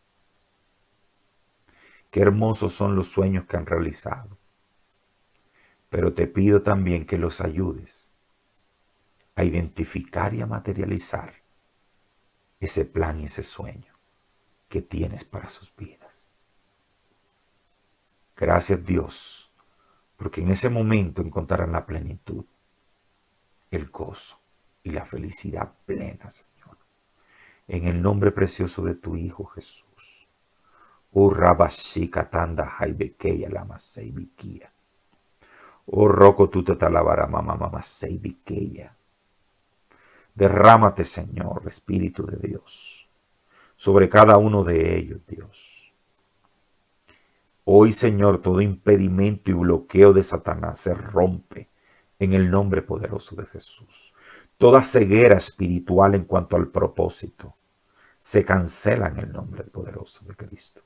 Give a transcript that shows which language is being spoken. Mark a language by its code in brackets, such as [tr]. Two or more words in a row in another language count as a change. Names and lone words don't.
[es] Qué hermosos son los sueños que han realizado, pero te pido también que los ayudes a identificar y a materializar ese plan y ese sueño que tienes para sus vidas. Gracias, Dios, porque en ese momento encontrarán la plenitud, el gozo y la felicidad plena, Señor. En el nombre precioso de tu Hijo Jesús. Oh Rabashika Tanda Haibekeya Lama Seibikia. Oh Roko Tutatalabara Mama Seibikeya. Derrámate, Señor, Espíritu de Dios, sobre cada uno de ellos, Dios. Hoy, Señor, todo impedimento y bloqueo de Satanás se rompe en el nombre poderoso de Jesús. Toda ceguera espiritual en cuanto al propósito se cancela en el nombre poderoso de Cristo.